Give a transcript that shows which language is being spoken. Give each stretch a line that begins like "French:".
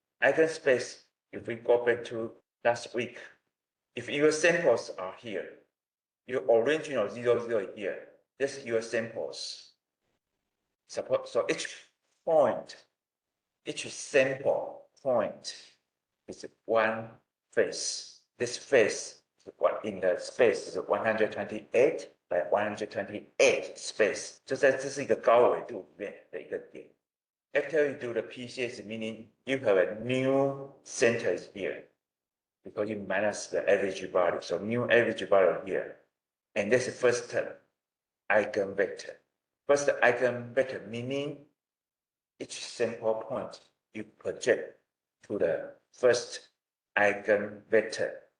English: Eigenspace, if we go back to last week, if your samples are here, your original 0, here, this is your samples. So each point, each sample point is one face. This face in the space is 128 by 128 space.
Chinese: 就在这是一个高纬度里面的一个点。
English: After you do the PCS, meaning you have a new center here because you minus the average value. So new average value here. And this is first eigenvector. First eigenvector meaning each sample point you project to the first eigenvector.